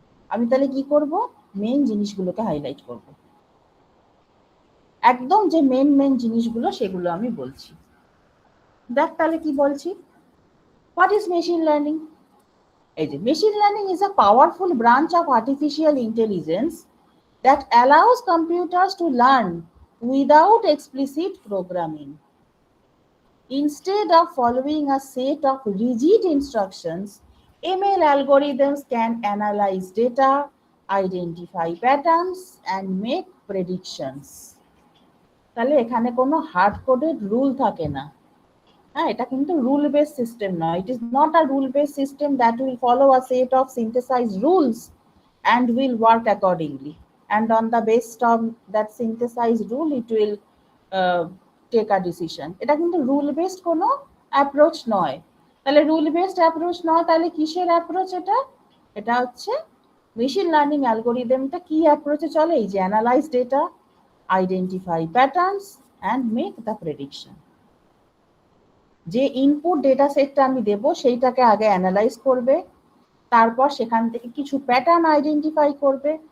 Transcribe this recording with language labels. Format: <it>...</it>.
<bn>আমি তাহলে কি করব, মেন জিনিসগুলোকে হাইলাইট করব, একদম যে মেন জিনিসগুলো সেগুলো আমি বলছি। দেখ তাহলে কি বলছি,</bn> <en>What is machine learning?</en> <bn>এই যে</bn> <en>Machine learning is a powerful branch of artificial intelligence that allows computers to learn without explicit programming. Instead of following a set of rigid instructions, ML algorithms can analyze data, identify patterns, and make predictions.</en> <bn>তাহলে এখানে কোনো hard coded rule থাকে না। হ্যাঁ, এটা কিন্তু rule based system নয়।</bn> <en>It is not a rule based system that will follow a set of synthesized rules and will work accordingly. And on the basis of that synthesized rule, it will uh, take a decision.</en> <bn>এটা কিন্তু rule based কোনো approach নয়। তাহলে rule based approach নয়, তাহলে কিসের approach এটা? এটা হচ্ছে মেশিন লার্নিং অ্যালগোরিদমটা কি অ্যাপ্রোচে চলে? এই যে</bn> <en>Analyze data, identify patterns and make the prediction.</en> <bn>যে ইনপুট ডেটা সেটটা আমি দেব সেইটাকে আগে অ্যানালাইজ করবে, তারপর সেখান থেকে কিছু প্যাটার্ন আইডেন্টিফাই করবে।</bn>